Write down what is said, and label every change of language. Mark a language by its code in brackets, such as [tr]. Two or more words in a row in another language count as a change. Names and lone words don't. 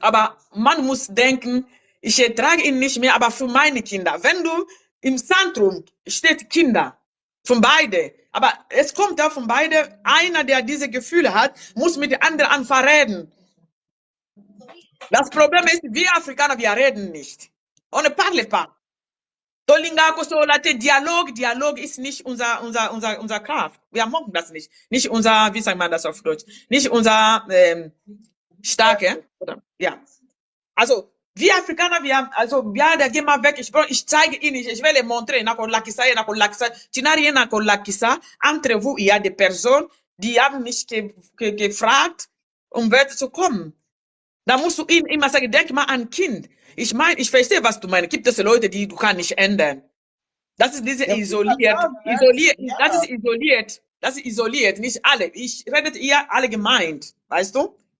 [de] Aber man muss denken, ich ertrage ihn nicht mehr, aber für meine Kinder. Wenn du im Zentrum steht Kinder, von beide. Aber es kommt da von beide, einer, der diese Gefühle hat, muss mit dem anderen anfangen reden. Das Problem ist, wir Afrikaner, wir reden nicht. [fr] On ne parle pas. [de] Dialog ist nicht unser Kraft. Wir machen das nicht. Nicht unser, wie sagt man das auf Deutsch? Nicht unser Starke. Oder? Ja. Also, wir Afrikaner, da gehen wir weg. Ich zeige Ihnen, ich will [fr] montrer, entre vous, il y a des [de] Personen, die haben mich gefragt, um Werte zu kommen. Da musst du ihnen immer sagen, denk mal an Kind. Ich meine, ich verstehe, was du meinst. Gibt es Leute, die du kannst nicht ändern. Das ist diese isoliert. Das ist isoliert, nicht alle. Ich rede eher allgemein, weißt du?